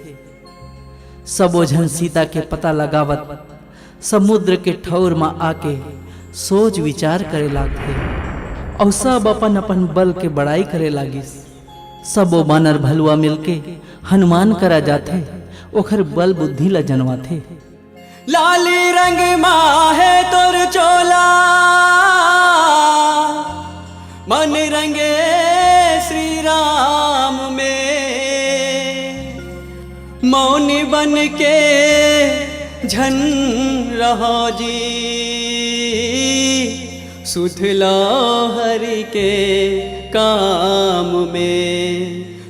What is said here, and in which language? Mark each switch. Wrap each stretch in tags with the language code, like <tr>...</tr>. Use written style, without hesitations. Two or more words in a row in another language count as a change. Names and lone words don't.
<hne>सबो झन सीता के पता लगावत समुद्र के ठौर में आके सोच विचार करे लागथे और सब अपन अपन बल के बड़ाई करे लागिस। सबो बानर भलुआ मिलके हनुमान करा जाथे, ओखर बल बुद्धि ला जनवाथे। लाली रंग माहे तोर चोला मन रंगे श्री राम में। मौनी बन के झन रहो जी सुधला हरि के काम में।</hne>